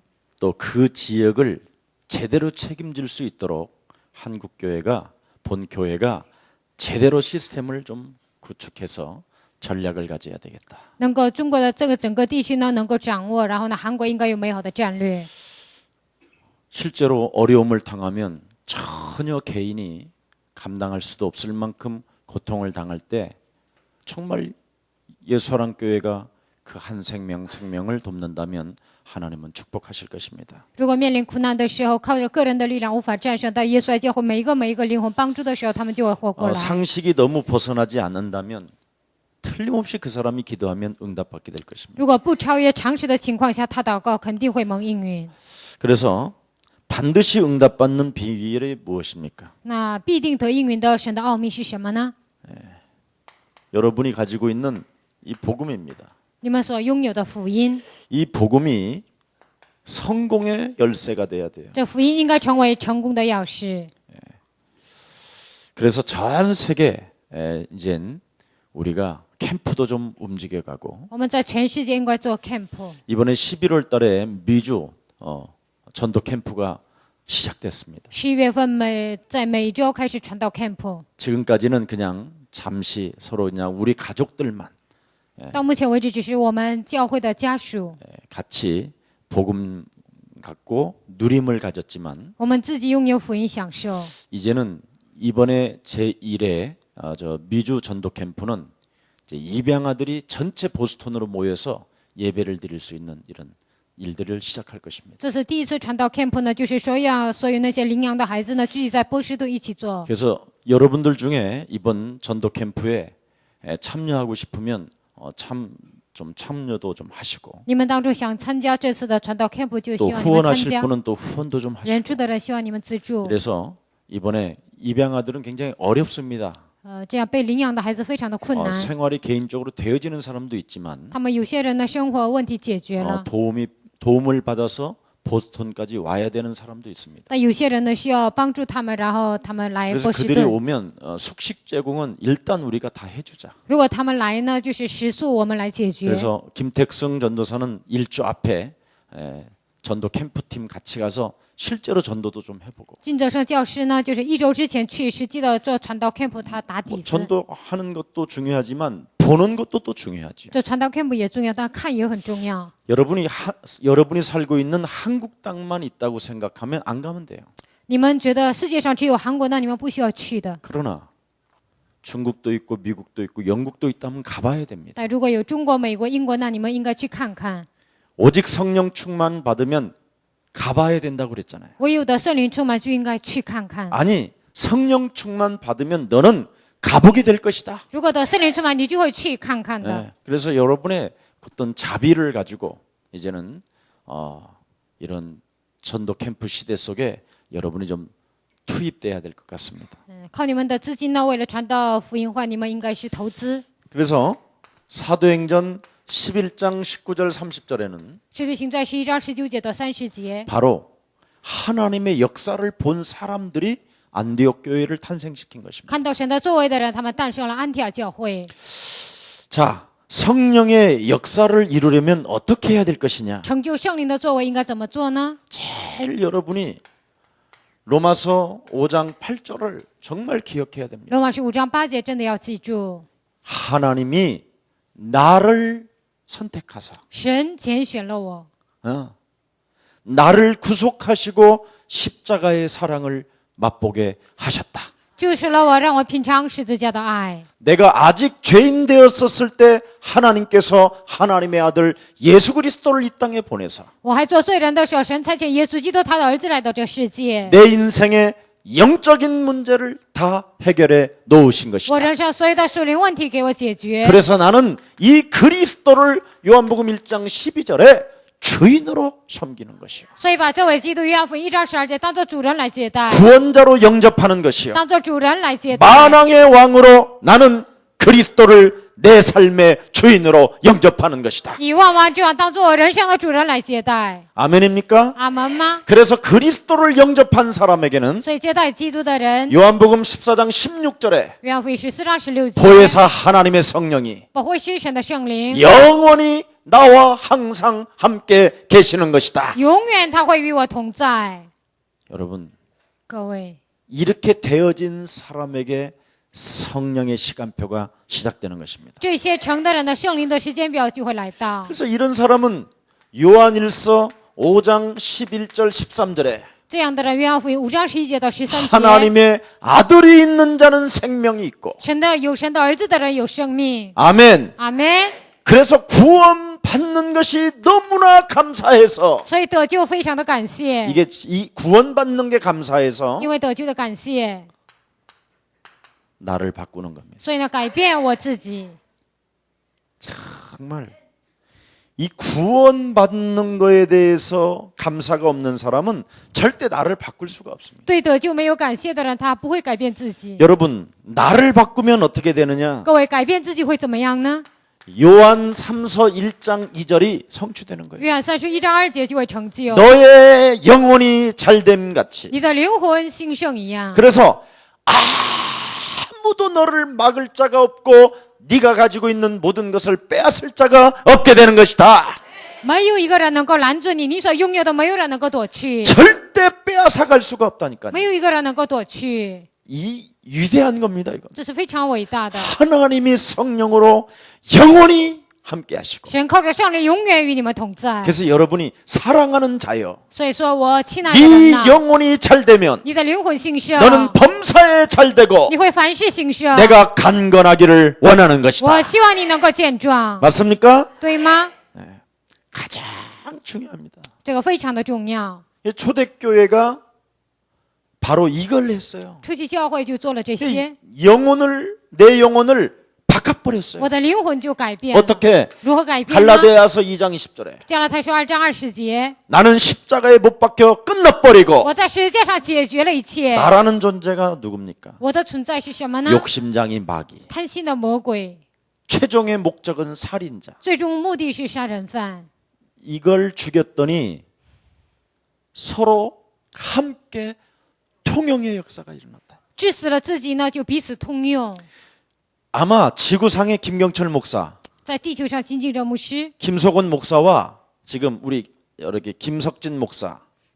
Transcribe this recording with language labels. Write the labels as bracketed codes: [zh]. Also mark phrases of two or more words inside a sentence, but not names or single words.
[ko] 또 그 지역을 제대로 책임질 수 있도록 한국 교회가 본 교회가 제대로 시스템을 좀 구축해서 전략을 가져야 되겠다. [zh] 能够中国的这个整个地区呢，能够掌握，然后呢，韩国应该有美好的战略。 [ko] 실제로 어려움을 당하면 전혀 개인이 감당할 수도 없을 만큼 고통을 당할 때 정말 예수사랑교회가 그 한 생명을 돕는다면 하나님은 축복하실 것입니다. [zh] 如果面临苦难的时候，靠着个人的力量无法战胜，但耶稣来教会每一个灵魂帮助的时候，他们就会活过来。 [ko] 상식이 너무 벗어나지 않는다면 틀림없이 그 사람이 기도하면 응답받게 될 것입니다. [zh] 如果不超越常识的情况下，他祷告肯定会蒙应允。 [ko] 그래서 반드시 응답받는 비결이 무엇입니까? [zh] 那必定得应允的神的奥秘是什么呢？ [ko] 여러분이 가지고 있는 이 복음입니다. [zh] 你们所拥有的福音， [ko] 이 복음이 성공의 열쇠가 돼야 돼요. [zh] 这福音应该成为成功的钥匙。 [ko] 그래서 전 세계 이젠 우리가 캠프도 좀 움직여가고 [zh] 我们在全世界应该做 camp。 [ko] 이번에 11월 달에 미주 전도 캠프가 시작됐습니다. [zh] 11 月份在每周开始传道 camp。 [ko] 지금까지는 그냥 잠시 서로 그냥 우리 가족들만 [zh] 到目前为止，只是我们教会的家属， [ko] 같이 복음 갖고 누림을 가졌지만 [zh] 我们自己拥有福音享受。 [ko] 이제는 이번에 제1회 미주 전도 캠프는 이제 입양아들이 전체 보스턴으로 모여서 예배를 드릴 수 있는 이런 일들을 시작할 것입니다. [zh] 这是第一次传道 camp 呢，就是说要所有那些领养的孩子呢，聚集在波士顿一起做。 [ko] 그래서 여러분들 중에 이번 전도 캠프에 참여하고 싶으면 좀 참여도 좀 하시고 [zh] 你们当中想参加这次的传道 camp， 就 [ko] 또 [zh] 希望你们参 [ko] 후원하실 [zh] 加。 [ko] 분은 또 후원도 좀 [zh] 援 [ko] 하시고 [zh] 助的人希望你们资助。 [ko] 그래서 이번에 입양아들은 굉장히 어렵습니다. [zh] 这样被领养的孩子非常的困难。 [ko] 생활이 개인적으로 되어지는 사람도 있지만 [zh] 他们有些人的生活问题解决了， [ko] 도움을 받아서 보스턴까지 와야 되는 사람도 있습니다. [zh] 但有些人呢需要帮助他们，然后他们来 [ko] 그래서 [zh] 波士 [ko] 그들이 [zh] 顿。 [ko] 오면 숙식 제공은 일단 우리가 다 해주자. [zh] 如果他们来呢，就是食宿我们来解决。 [ko] 그래서 김택성 전도사는 일주 앞에 전도 캠프팀 같이 가서 실제로 전도도 좀 해보고 [zh] 金泽生教师呢，就是1周之前去实际的做传道 camp， 他打底子。 [ko] 전도하는 것도 중요하지만 보는 것도 또 중요하죠. [zh] 这传道 camp 也重要，但看也很重要。 [ko] 여러분이 살고 있는 한국 땅만 있다고 생각하면 안 가면 돼요. [zh] 你们觉得世界上只有韩国，那你们不需要去的。 [ko] 그러나 중국도 있고 미국도 있고 영국도 있다면 가봐야 됩니다. [zh] 但如果有中国、美国、英国，那你们应该去看看。 [ko] 오직 성령 충만 받으면 가봐야 된다고 그랬잖아요. [zh] 唯有的圣灵充满就应该去看看。 [ko] 아니 성령 충만 받으면 너는 가보게 될 것이다. [zh] 如果的圣灵充满，你就会去看看的。 [ko] 네, 그래서 여러분의 어떤 자비를 가지고 이제는 이런 전도 캠프 시대 속에 여러분이 좀 투입돼야 될 것 같습니다. [zh] 靠你们的资金呢，为了传道福音化，你们应该是投资。 [ko] 그래서 사도행전 11장 19절 30절에는 [zh] 使徒行传11章19节到30节， [ko] 바로 하나님의 역사를 본 사람들이 안디옥 교회를 탄생시킨 것입니다. [zh] 看到神的作为的人，他们诞生了安提阿教会。 [ko] 자, 성령의 역사를 이루려면 어떻게 해야 될 것이냐? [zh] 成就圣灵的作为应该怎么做呢？ [ko] 제일 여러분이 로마서 5장 8절을 정말 기억해야 됩니다. [zh] 罗马书5章8节真的要记住， [ko] 하나님이 나를 선택하사 [zh] 神拣选了我， [ko] 나를 구속하시고 십자가의 사랑을 맛보게 하셨다. [zh] 救赎了我，让我品尝十字架的爱。 [ko] 내가 아직 죄인 되었었을 때 하나님께서 하나님의 아들 예수 그리스도를 이 땅에 보내사 [zh] 我还做罪人的时候，神差遣耶稣基督他的儿子来到这世界， [ko] 내 인생의 영적인 문제를 다 해결해 놓으신 [zh] 我 [ko] 것이다. [zh] 人生所有的属灵问题给我解决。 [ko] 그래서 나는 이 그리스도를 요한복음 1장 12절에 주인으로 섬기는 것이요. [zh] 所以把这位基督约翰福音1章12节当做主人来接待， [ko] 구원자로 영접하는 것이요. [zh] 当做主人来接待。 [ko] 만왕의 왕으로 나는 그리스도를 내 삶의 주인으로 영접하는 것이다. [zh] 以万王之王当做我人生的主人来接待。 [ko] 아멘입니까? [zh] 阿门吗？ [ko] 그래서 그리스도를 영접한 사람에게는 [zh] 所以接待基督的人， [ko] 요한복음 14장 16절에 [zh] 约翰福音14章16节， [ko] 보혜사 하나님의 성령이 [zh] 保惠师神的圣灵， [ko] 영원히 나와 항상 함께 계시는 것이다. [zh] 永远他会与我同在。 [ko] 여러분, [zh] 各位， [ko] 이렇게 되어진 사람에게 성령의 시간표가 시작되는 것입니다. [zh] 这些成的人的圣灵的时间表就会来到。 [ko] 그래서 이런 사람은 요한일서 5장 11절 13절에 [zh] 这样的人，约翰福音5章11节到13节， [ko] 하나님의 아들이 있는 자는 생명이 있고 [zh] 有神的儿子的人有生命。 [ko] 아멘. [zh] 阿门。 [ko] 그래서 구원 받는 것이 너무나 감사해서 [zh] 所以得救非常的感谢， [ko] 이게 이 구원 받는 게 감사해서 [zh] 因为得救的感谢， [ko] 나를 바꾸는 겁니다. [zh] 所以呢改变我自己。 [ko] 정말 이 구원 받는 거에 대해서 감사가 없는 사람은 절대 나를 바꿀 수가 없습니다. [zh] 对得救没有感谢的人，他不会改变自己。 [ko] 여러분, 나를 바꾸면 어떻게 되느냐? [zh] 各位，改变自己会怎么样呢？ [ko] 요한 3서 1장 2절이 성취되는 거예요. [zh] 约翰3书1章2节就会成就， [ko] 너의 영혼이 잘됨 같이. [zh] 你的灵魂兴盛一样。 [ko] 그래서 아무도 너를 막을 자가 없고 네가 가지고 있는 모든 것을 빼앗을 자가 없게 되는 것이다. [zh] 没有一个人能够拦住你，你所拥有的没有人能够夺去， [ko] 절대 빼앗아 갈 수가 없다니까요. [zh] 没有一个人能够夺去， [ko] 이 위대한 겁니다, 이건. [zh] 这是非常伟大的。 [ko] 하나님이 성령으로 영원히 함께 하시고. [zh] 神靠着圣灵永远与你们同在。 [ko] 그래서 여러분이 사랑하는 자여, [zh] 所以说我亲爱的 [ko] 네 [zh] 人呐， [ko] 영혼이 잘 되면 [zh] 你的灵魂兴盛， [ko] 너는 범사에 잘 되고 [zh] 你会凡事兴盛。 [ko] 내가 간건하기를 원하는 것이다. [zh] 我希望你能够健壮， [ko] 맞습니까? [zh] 对吗？ [ko] 가장 중요합니다. [zh] 这个非常的重要。 [ko] 이 초대교회가 바로 이걸 했어요. [zh] 初期教会就做了这些， [ko] 내 영혼을 바꿔버렸어요. [zh] 我的灵魂就改变。 [ko] 어떻게? [zh] 如何改变呢？ [ko] 갈라디아서 2장 20절에 [zh] 加拉太书2章20节， [ko] 나는 십자가에 못 박혀 끝나버리고 [zh] 我在十字架上解决了一切。 [ko] 나라는 존재가 누굽니까? [zh] 我的存在是什么呢？ [ko] 욕심장이 마귀. [zh] 贪心的魔鬼， [ko] 최종의 목적은 살인자. [zh] 最终目的是杀人犯。 [ko] 이걸 죽였더니 서로 함께 통용의 역사가 일어났다. [zh] 致死了自己呢，就彼此通用。 [ko] 아마 지구상의 김경철 목사, [zh] 在地球上，金敬哲牧师、 [ko] 김석원 목사와 지금 우리 이렇게 김석진 목사